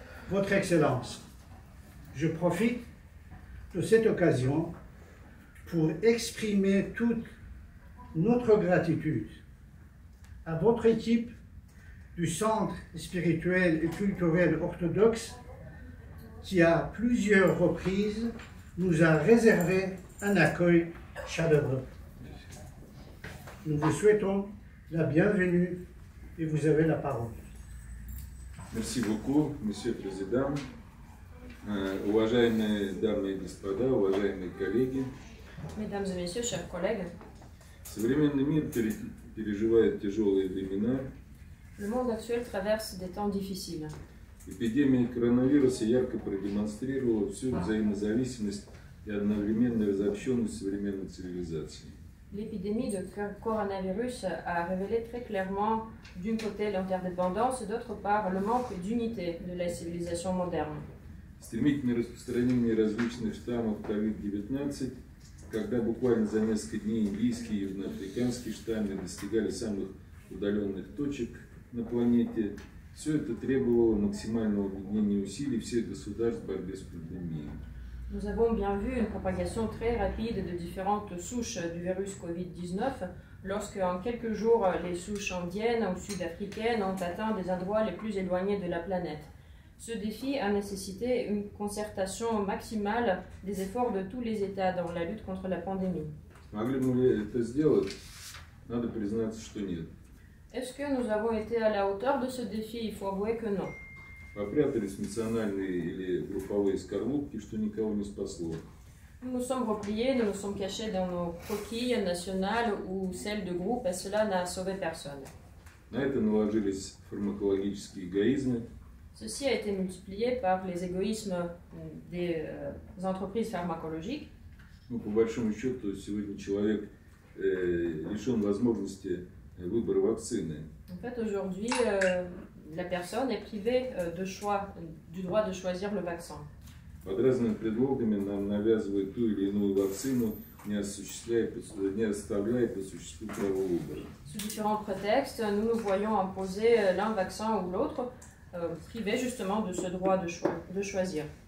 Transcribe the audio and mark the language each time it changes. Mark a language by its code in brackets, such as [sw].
[fr] Votre Excellence, je profite de cette occasion pour exprimer toute notre gratitude à votre équipe du Centre spirituel et culturel orthodoxe qui, à plusieurs reprises, nous a réservé un accueil chaleureux. Nous vous souhaitons la bienvenue et vous avez la parole. Merci beaucoup, Monsieur le Président. [ru] Уважаемые дамы и господа, уважаемые коллеги. [fr] Mesdames et messieurs, chers collègues, [ru] Современный мир переживает тяжелые времена. [fr] le monde actuel traverse des temps difficiles. [ru] Эпидемия коронавируса ярко продемонстрировала всю взаимозависимость и одновременную разобщенность современной цивилизации. [fr] L'épidémie de coronavirus a révélé très clairement, d'un côté, l'interdépendance et d'autre part, le manque d'unité de la civilisation moderne. [ru] Стремительное распространение различных штаммов COVID-19, когда буквально за несколько дней индийские и южноафриканские штаммы достигали самых удаленных точек на планете, все это требовало максимального объединения усилий всех государств в борьбе с пандемией. [fr] Nous avons bien vu une propagation très rapide de différentes souches du virus Covid-19 lorsque, en quelques jours, les souches indiennes ou sud-africaines ont atteint des endroits les plus éloignés de la planète. Ce défi a nécessité une concertation maximale des efforts de tous les États dans la lutte contre la pandémie. [ru] Могли бы мы это сделать? Надо признаться, что нет. [fr] Est-ce que nous avons été à la hauteur de ce défi? Il faut avouer que non. [ru] Попрятались в национальные или групповые скорлупки, что никого не спасло. [fr] Nous nous sommes repliés, nous nous sommes cachés dans nos coquilles nationales ou celles de groupe et cela n'a sauvé personne. [ru] На это наложились фармакологические эгоизмы. [fr] Ceci a été multiplié par les égoïsmes des entreprises pharmacologiques. [ru] Ну, по большому счету, сегодня человек лишен возможности выбора вакцины. [fr] En fait, aujourd'hui, la personne est privée du droit de choisir le vaccin. [ru] Под разными предлогами нам навязывают ту или иную вакцину, не оставляя по существу права выбора. [fr] Sous différents prétextes, nous nous voyons imposer l'un vaccin ou l'autre, privés justement de ce droit de choisir.